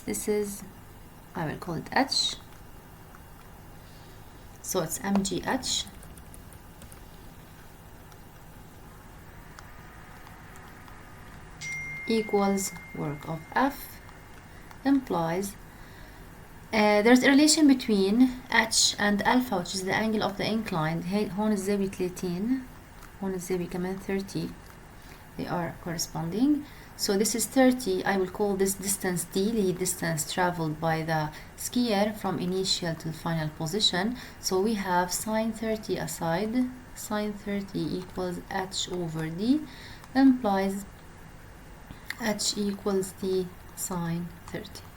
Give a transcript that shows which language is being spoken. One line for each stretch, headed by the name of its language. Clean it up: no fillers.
English: This is, I will call it h, so it's mgh equals work of F, implies there's a relation between h and alpha, which is the angle of the incline.
Arabic: هون الزاوية 30، هون الزاوية كمان 30.
English: They are corresponding. So this is 30. I will call this distance D, the distance traveled by the skier from initial to final position. So we have sine 30 aside. Sine 30 equals h over d, implies h equals d sine 30.